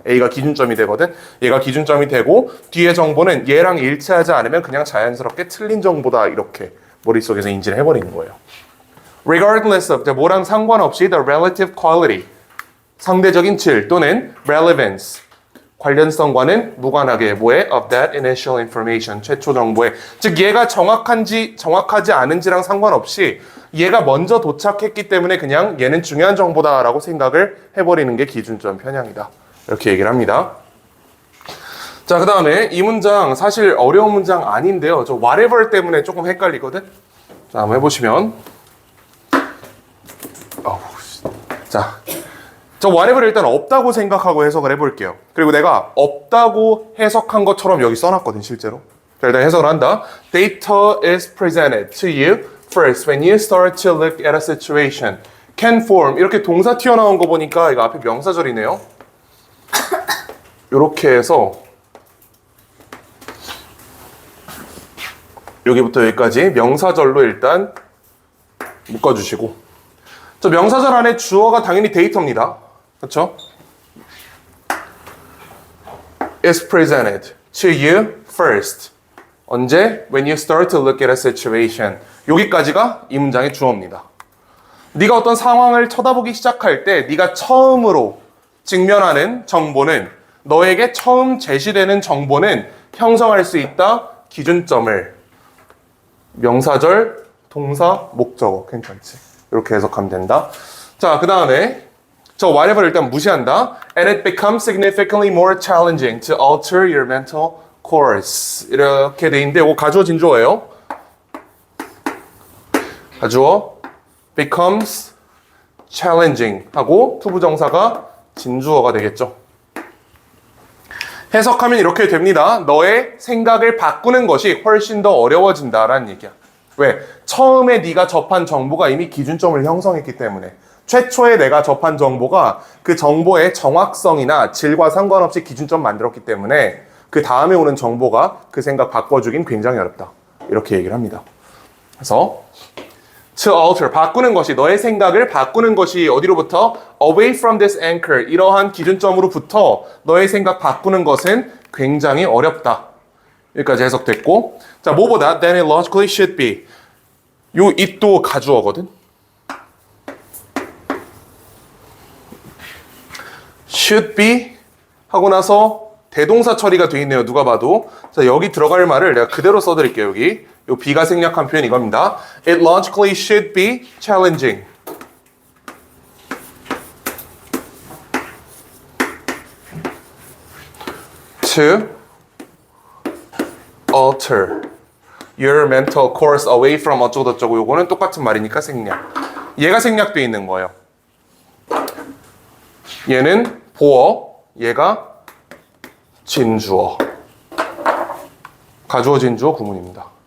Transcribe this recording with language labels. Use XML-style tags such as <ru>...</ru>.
<ko>A가 기준점이 되거든. 얘가 기준점이 되고 뒤에 정보는 얘랑 일치하지 않으면 그냥 자연스럽게 틀린 정보다 이렇게 머릿속에서 인지를 해버리는 거예요.</ko> <en>regardless of,</en> <ko>뭐랑 상관없이</ko> <en>the relative quality,</en> <ko>상대적인 질 또는 relevance, 관련성과는 무관하게 뭐에?</ko> <en>of that initial information,</en> <ko>최초 정보에. 즉 얘가 정확한지 정확하지 않은지랑 상관없이 얘가 먼저 도착했기 때문에 그냥 얘는 중요한 정보다라고 생각을 해버리는 게 기준점 편향이다. 이렇게 얘기를 합니다. 자, 그 다음에 이 문장 사실 어려운 문장 아닌데요. 저 whatever 때문에 조금 헷갈리거든. 자, 한번 해보시면 자, 저 whatever를 일단 없다고 생각하고 해석을 해볼게요. 그리고 내가 없다고 해석한 것처럼 여기 써놨거든, 실제로. 자, 일단 해석을 한다.</ko> <en>Data is presented to you first when you start to look at a situation. Can form.</en> <ko>이렇게 동사 튀어나온 거 보니까 이거 앞에 명사절이네요. 이렇게 해서 여기부터 여기까지 명사절로 일단 묶어주시고, 저 명사절 안에 주어가 당연히 데이터입니다. 그렇죠?</ko> <en>is presented to you first.</en> <ko>언제?</ko> <en>When you start to look at a situation.</en> <ko>여기까지가 이 문장의 주어입니다. 네가 어떤 상황을 쳐다보기 시작할 때 네가 처음으로 직면하는 정보는, 너에게 처음 제시되는 정보는 형성할 수 있다. 기준점을. 명사절, 동사, 목적어. 괜찮지? 이렇게 해석하면 된다. 자, 그 다음에 저 whatever 일단 무시한다.</ko> <en>And it becomes significantly more challenging to alter your mental course.</en> <ko>이렇게 돼 있는데 이거 가주어 진주어예요. 가주어</ko> <en>becomes challenging</en> <ko>하고 투부정사가 진주어가 되겠죠. 해석하면 이렇게 됩니다. 너의 생각을 바꾸는 것이 훨씬 더 어려워진다라는 얘기야. 왜? 처음에 네가 접한 정보가 이미 기준점을 형성했기 때문에. 최초에 내가 접한 정보가 그 정보의 정확성이나 질과 상관없이 기준점 만들었기 때문에 그 다음에 오는 정보가 그 생각 바꿔주긴 굉장히 어렵다. 이렇게 얘기를 합니다. 그래서</ko> <en>to alter,</en> <ko>바꾸는 것이, 너의 생각을 바꾸는 것이 어디로부터?</ko> <en>away from this anchor,</en> <ko>이러한 기준점으로부터 너의 생각 바꾸는 것은 굉장히 어렵다. 여기까지 해석됐고, 자, 뭐보다</ko> <en>than it logically should be.</en> <ko>요 it도 가주어거든.</ko> <en>should be</en> <ko>하고 나서 대동사 처리가 돼 있네요. 누가 봐도. 자, 여기 들어갈 말을 내가 그대로 써드릴게요. 여기 요 B가 생략한 표현 이겁니다.</ko> <en>It logically should be challenging. to alter your mental course away from</en> <ko>어쩌고저쩌고. 요거는 똑같은 말이니까 생략. 얘가 생략돼 있는 거예요. 얘는 보어, 얘가 진주어. 가주어 진주어 구문입니다.</ko>